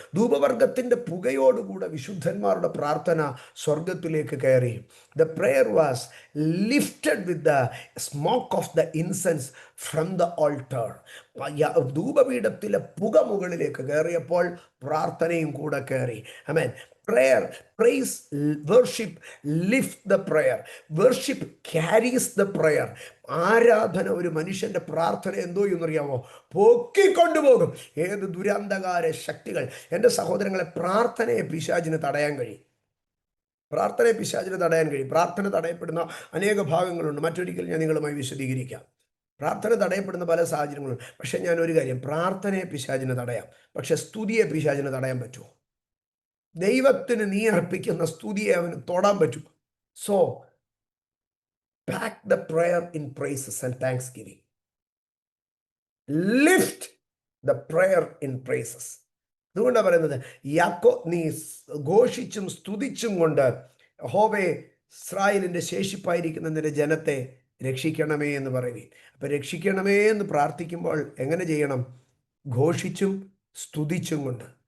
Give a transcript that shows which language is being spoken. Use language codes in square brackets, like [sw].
[ml] ധൂപവർഗത്തിൻ്റെ പുകയോടുകൂടെ വിശുദ്ധന്മാരുടെ പ്രാർത്ഥന സ്വർഗത്തിലേക്ക് കയറി. [en] The prayer was lifted with the smoke of the incense from the altar. [ml] ധൂപപീഠത്തിലെ പുക മുകളിലേക്ക് കയറിയപ്പോൾ പ്രാർത്ഥനയും കൂടെ കയറി. ആമേൻ. [en] Prayer, praise, worship lift the prayer. Worship carries the prayer. [ml] ആരാധന ഒരു മനുഷ്യന്റെ പ്രാർത്ഥന എന്തോ എന്നറിയാമോ? പൊക്കിക്കൊണ്ടുപോകും ഏത് ദുരന്തകാര ശക്തികൾ. എൻ്റെ സഹോദരങ്ങളെ, പ്രാർത്ഥനയെ പിശാചിന് തടയാൻ കഴിയും. പ്രാർത്ഥനയെ പിശാചിന് തടയാൻ കഴിയും. പ്രാർത്ഥന തടയപ്പെടുന്ന അനേക ഭാഗങ്ങളുണ്ട്. മറ്റൊരിക്കൽ ഞാൻ നിങ്ങളുമായി വിശദീകരിക്കാം. പ്രാർത്ഥന തടയപ്പെടുന്ന പല സാഹചര്യങ്ങളുണ്ട്. പക്ഷെ ഞാൻ ഒരു കാര്യം, പ്രാർത്ഥനയെ പിശാചിന് തടയാം, പക്ഷെ സ്തുതിയെ പിശാചിന് തടയാൻ പറ്റുമോ? ദൈവത്തിന് നീ അർപ്പിക്കുന്ന സ്തുതിയെ അവന് തൊടാൻ പറ്റും. [en] So pack the prayer in praises and thanksgiving. Lift the prayer in praises. [ml] അതുകൊണ്ടാണ് പറയുന്നത്, നീ ഘോഷിച്ചും സ്തുതിച്ചും കൊണ്ട് യഹോവേ ഇസ്രായേലിന്റെ ശേഷിപ്പായിരിക്കുന്ന നിന്റെ ജനത്തെ രക്ഷിക്കണമേ എന്ന് പറയുകയും. അപ്പൊ രക്ഷിക്കണമേ എന്ന് പ്രാർത്ഥിക്കുമ്പോൾ എങ്ങനെ ചെയ്യണം? ഘോഷിച്ചും സ്തുതിച്ചും കൊണ്ട്.